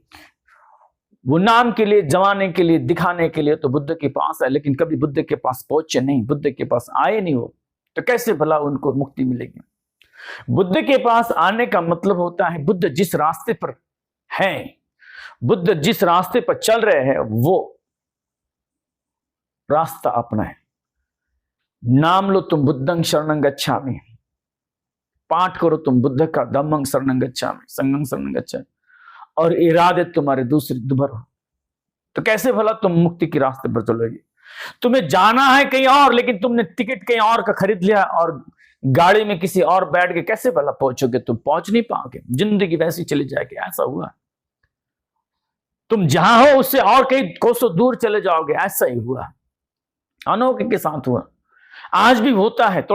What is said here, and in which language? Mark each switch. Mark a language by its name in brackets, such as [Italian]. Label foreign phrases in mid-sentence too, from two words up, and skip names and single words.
[Hindi] वो नाम के लिए, जमाने के लिए, दिखाने के लिए तो बुद्ध के पास है, लेकिन कभी बुद्ध के पास पहुंचे नहीं, बुद्ध के पास आए नहीं हो, तो कैसे भला उनको मुक्ति मिलेगी। बुद्ध के पास आने का मतलब होता है बुद्ध जिस रास्ते पर हैं, बुद्ध जिस रास्ते पर चल रहे हैं वो रास्ता अपनाएं। नाम लो तुम [Pali] बुद्धं शरणं गच्छामि, [Hindi] पाठ करो तुम बुद्ध का [Pali] धम्मं शरणं गच्छामि, संघं शरणं गच्छामि, [Hindi] और इरादे तुम्हारे दूसरी दुभर हो, तो कैसे भला तुम मुक्ति के रास्ते पर चलोगे। तुम्हें जाना है कहीं और, लेकिन तुमने टिकट कहीं और का खरीद लिया और गाड़ी में किसी और बैठ के कैसे भला पहुंचोगे। तुम पहुंच नहीं पाओगे, जिंदगी वैसी चली जाएगी। ऐसा हुआ, तुम जहां हो उससे और कई कोसों दूर चले जाओगे, ऐसा ही हुआ, अनोखे के साथ हुआ, आज भी होता है।